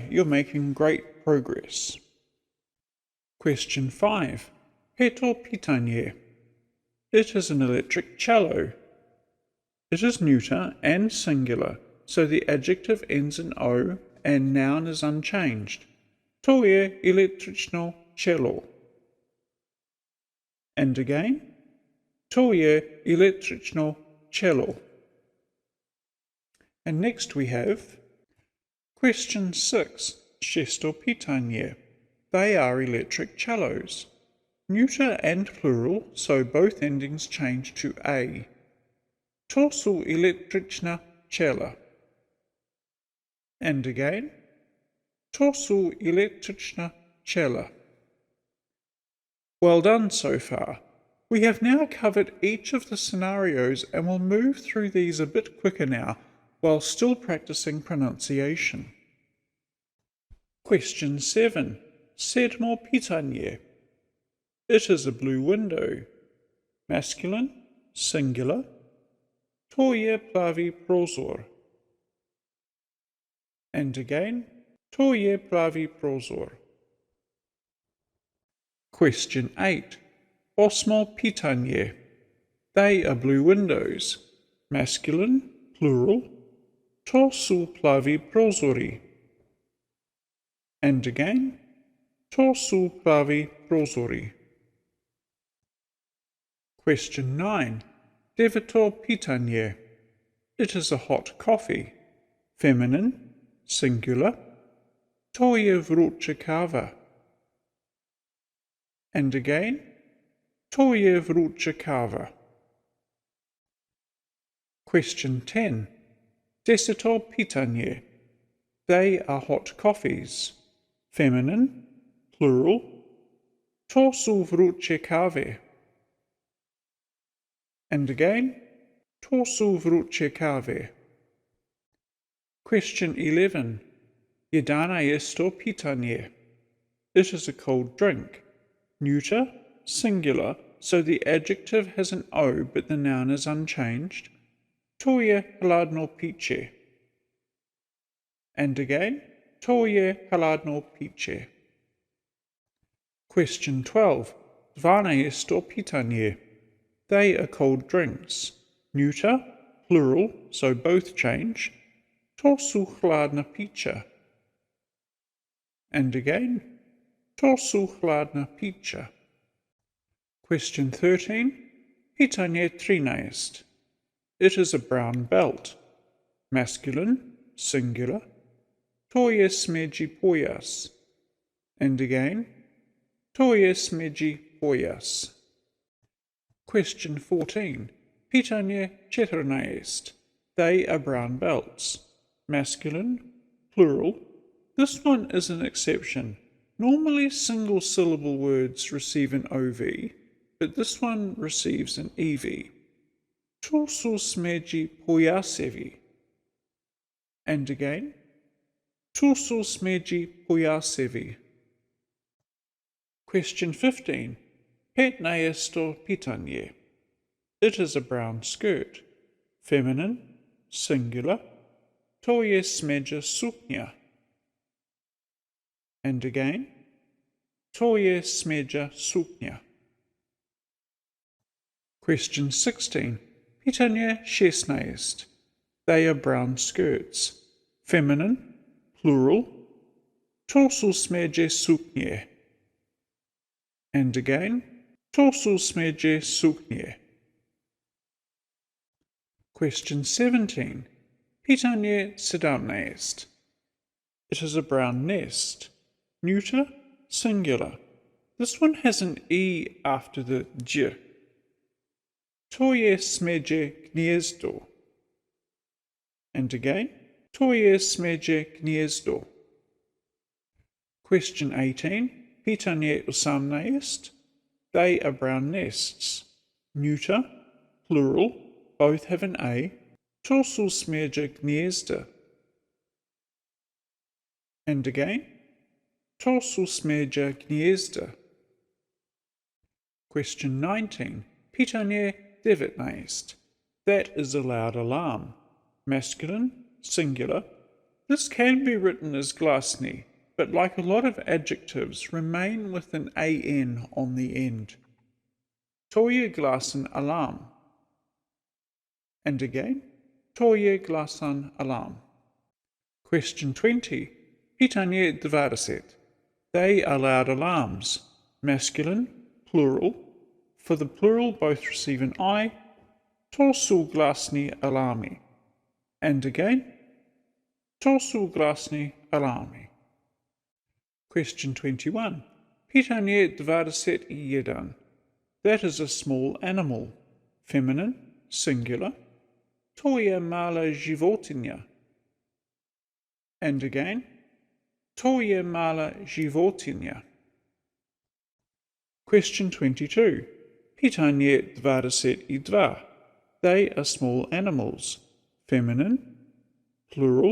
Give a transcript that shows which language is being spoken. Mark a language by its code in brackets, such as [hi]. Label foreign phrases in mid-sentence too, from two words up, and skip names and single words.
[en] You're making great progress. Question 5. [hr] Peto pitanie. [en] It is an electric cello. It is neuter and singular, so the adjective ends in O and noun is unchanged. [hr] To je električno cello. [en] And again. [hr] To je električno cello. [en] And next we have question 6. [hr] Šesto pitanje. [en] They are electric cellos. Neuter and plural, so both endings change to A. [hr] To su električna cella. [en] And again. [hr] To su električna cella. [en] Well done so far. We have now covered each of the scenarios and will move through these a bit quicker now while still practicing pronunciation. Question 7. [hr] Sedmo pitanje. [en] It is a blue window. Masculine, singular. [hr] To je pravi prozor. [en] And again. [hr] To je pravi prozor. [en] Question 8. [hr] Osmo pitanje. [en] They are blue windows. Masculine, plural. [hr] To su pravi prozori. [en] And again. [hr] To su pravi prozori. [en] Question 9. [hr] Deveto pitanje. [en] It is a hot coffee. Feminine, singular. [hr] To je vruća kava. [en] And again. [hr] To je vruća kava. [en] Question 10. [hr] Deseto pitanje. [en] They are hot coffees. Feminine, plural. [hr] To su vruće kave. [en] And again. [hr] To su vruće kave. [en] Question 11. [hr] Jedanaesto pitanje. [en] It is a cold drink. Neuter, singular, so the adjective has an O but the noun is unchanged. [hr] To je hladno piće. [en] And again. [hr] To je hladno piće. [en] Question 12. [hr] Dvanaesto pitanje. [en] They are cold drinks. Neuter, plural, so both change. [hr] To su hladna pića. [en] And again. [hr] To su hladna pića. [en] Question 13. [hr] Pitanje 13. [en] It is a brown belt. Masculine, singular. [hr] To je smeđi pojas. [en] And again. [hr] To je smeđi pojas. [en] Question 14. [hr] Pitanje 14. [en] They are brown belts. Masculine, plural. This one is an exception. Normally single syllable words receive an OV, but this one receives an EV. [hr] To su smeđi pojasevi. [en] And again. [hr] To su smeđi pojasevi. [en] Question 15. [hr] Petnaesto pitanje. [en] It is a brown skirt. Feminine, singular. [hr] To je smeđa suknja. [en] And again. [hr] To je smeđa suknja. [en] Question 16. [hr] Pitanje 16. [en] They are brown skirts. Feminine, plural. [hr] To su smeđe suknje. [en] And again. [hr] To su smeđe suknje. [en] Question 17. [hr] Pitanje 17. [en] It is a brown nest. Neuter, singular. This one has an E after the J. [hr] To je smeđe gnjezdo. [en] And again. [hr] To je smeđe gnezdo. [en] Question 18. [hr] Pitanje 18. [en] They are brown nests. Neuter, plural, both have an A. [hr] To su smeđe gnezda. [en] And again. [hr] To su smeđe gnezda. [en] Question 19. [hr] Pitanje 19. [en] That is a loud alarm. Masculine, singular. This can be written as glasni, but like a lot of adjectives, remain with an an on the end. [hr] To je glasan alarm. [en] And again, [hr] to je glasan alarm. [en] Question 20. [hr] Pitanje 20. [en] They are loud alarms. Masculine, plural. For the plural, both receive an I. [hr] To su glasni alarmi. [en] And again, [hr] to su glasni alarmi. [en] Question 21. [hr] Pitanje 21. [en] That is a small animal. Feminine, singular. [hr] To je mala životinja. [en] And again, [hr] to je mala životinja. [en] Question 22. [hr] Pitanje 22. [en] They are small animals. Feminine, plural.